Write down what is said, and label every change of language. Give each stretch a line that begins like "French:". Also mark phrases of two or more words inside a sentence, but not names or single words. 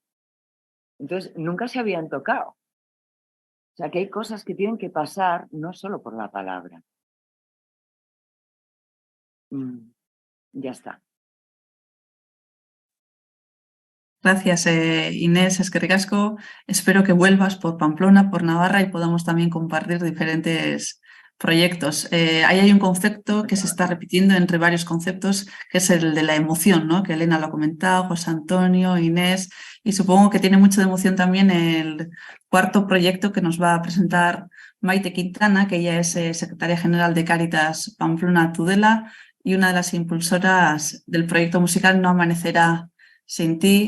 Spanish: Entonces, nunca se habían tocado. O sea, que hay cosas que tienen que pasar no solo por la palabra. Ya está. Gracias, Inés,
Basque: eskerrik asko.
Spanish: Espero que vuelvas por Pamplona, por Navarra y podamos también compartir diferentes proyectos. Ahí hay un concepto que se está repitiendo entre varios conceptos, que es el de la emoción, ¿no?, que Elena lo ha comentado, José Antonio, Inés, y supongo que tiene mucho de emoción también el cuarto proyecto que nos va a presentar Maite Quintana, que ella es secretaria general de Cáritas Pamplona Tudela y una de las impulsoras del proyecto musical No Amanecerá Sin Ti.